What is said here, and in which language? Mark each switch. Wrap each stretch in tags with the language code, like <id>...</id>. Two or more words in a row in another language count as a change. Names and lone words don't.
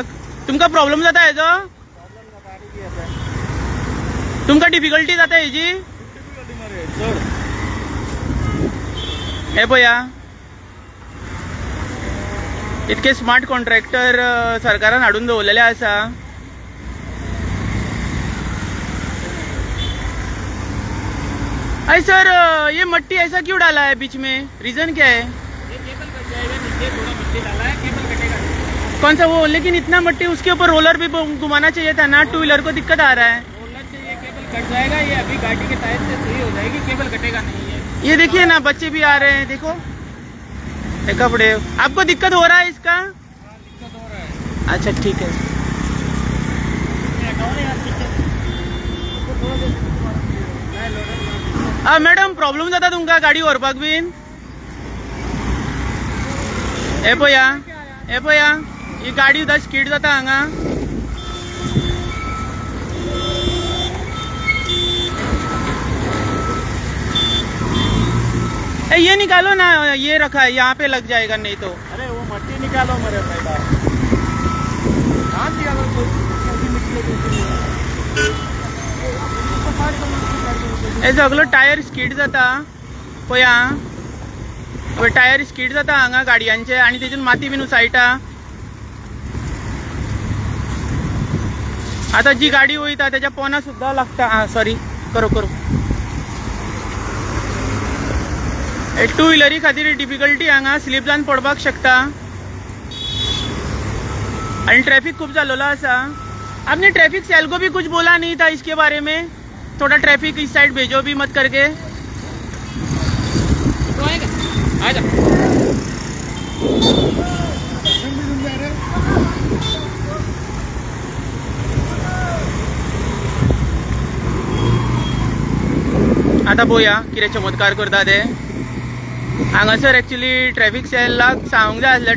<kok>तुमकां प्रॉब्लेम जाता हेजो? तुमकां डिफिकल्टी जाता हेजी? हे पळया, इतके</kok> <en>smart contractor</en> <kok>सरकारान हाडून दवरलेले आसा.</kok> <hi>अरे सर, ये मट्टी ऐसा क्यों डाला है बीच में? रीजन क्या है? ये केबल कट जाएगा, नीचे थोड़ा मट्टी डाला है, केबल कटेगा। कौन सा वो? लेकिन इतना मट्टी, उसके ऊपर रोलर भी घुमाना चाहिए था ना.</hi> <en>two wheeler</en> <hi>को दिक्कत आ रहा है. रोलर से ये केबल कट जाएगा, ये अभी गाड़ी के टायर से सही हो जाएगी, केबल कटेगा नहीं है। ये देखिए ना, बच्चे भी आ रहे हैं, देखो कपड़े. आपको दिक्कत हो रहा है इसका? दिक्कत हो रहा है. अच्छा ठीक है.</hi> <kok>मॅडम, प्रॉब्लेम जाता तुमकां गाडी व्हरपाक बीन? हे पळया, ही गाडी सुद्धा स्कीड जाता हांगा.</kok> <hi>ये निकालो ना, ये रखा है, यहाँ पे लग जाएगा नहीं तो. अरे वो मट्टी निकालो मेरे पैदा.</hi> <kok>हे सगळं टायर स्कीड जाता पळया. टायर स्कीड जाता हांगा गाडयांचे आणि तेतून माती बीन उसायटा. आता जी गाडी वयता त्याच्या पोना सुद्धा लागता.</kok> <hi>सॉरी, करो.</hi> <kok>टू व्हीलरी खातीर डिफिकल्टी हांगा, स्लीप जावन पडपाक शकता. आणि ट्रैफिक खूब जाल्लो आसा.</kok> <hi>आपने</hi> <en>traffic cell</en> <hi>को भी कुछ बोला नहीं था इसके बारे में? थोड़ा ट्रैफिक इस साइड भेजो भी मत करके. आजा.</hi> <kok>आता पळोवया कितें चमत्कार करता ते. हांगासर एक्चुअली ट्रॅफिक सेलाक सांगूंक जाय आसलें.</kok>